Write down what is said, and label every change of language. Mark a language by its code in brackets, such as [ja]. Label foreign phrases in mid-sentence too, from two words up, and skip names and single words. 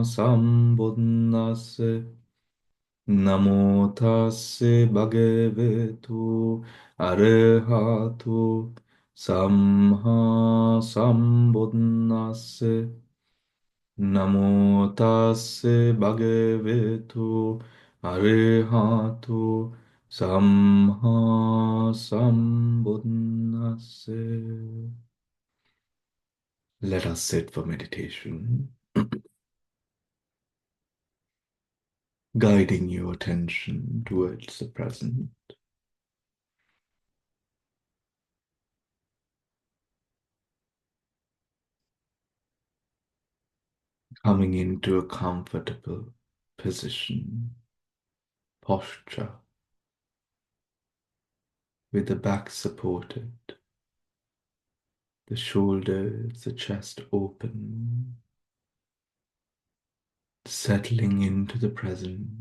[pi] Sambuddhassa Namo Tassa Bhagavato Arahato Samma Sambuddhassa Namo Tassa Bhagavato Arahato Samma Sambuddhassa. [en] Let us sit for meditation, guiding your attention towards the present, coming into a comfortable position, posture, with the back supported, the shoulders, the chest open, settling into the present.